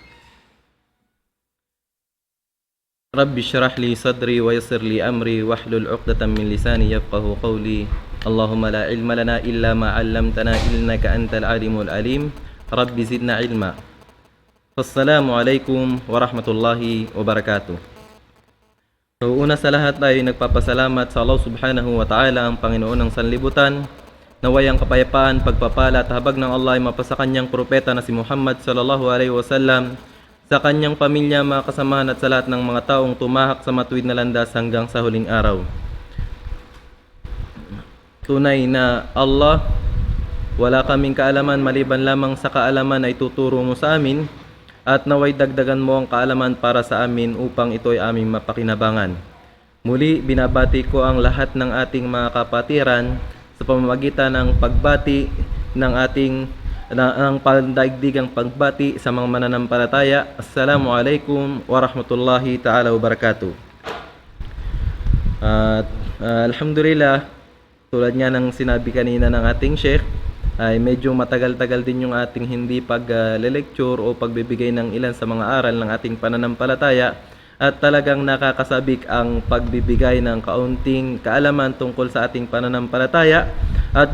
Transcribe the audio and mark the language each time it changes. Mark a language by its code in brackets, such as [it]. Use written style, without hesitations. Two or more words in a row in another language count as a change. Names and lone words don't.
[ar] رب اشرح لي صدري ويسر لي أمري واحلل عقدة من لساني يفقهوا قولي. اللهم لا علم لنا إلا ما علمتنا إنك أنت العليم العليم. رب زدنا علما. السلام عليكم ورحمة الله وبركاته. [tl] So, una sa lahat ay nagpapasalamat sa Allah [ar] سبحانه وتعالى, [tl] ang Panginoon ng sanlibutan. Naway ang kapayapaan, pagpapala at habag ng Allah ay mapasa kanyang propeta na si Muhammad [ar] صلى الله عليه وسلم, [tl] sa kanyang pamilya, mga kasamahan at sa lahat ng mga taong tumahak sa matuwid na landas hanggang sa huling araw. Tunay na Allah, wala kaming kaalaman maliban lamang sa kaalaman ay tuturo mo sa amin, at naway dagdagan mo ang kaalaman para sa amin upang ito ay aming mapakinabangan. Muli, binabati ko ang lahat ng ating mga kapatiran sa pamamagitan ng pagbati ng pandaigdigang pagbati sa mga mananampalataya. [ar] السلام عليكم ورحمة الله تعالى وبركاته. Alhamdulillah, [tl] tulad nga ng sinabi kanina ng ating Sheikh, ay medyo matagal-tagal din yung ating hindi pag-lecture o pagbibigay ng ilan sa mga aral ng ating pananampalataya, at talagang nakakasabik ang pagbibigay ng kaunting kaalaman tungkol sa ating pananampalataya, at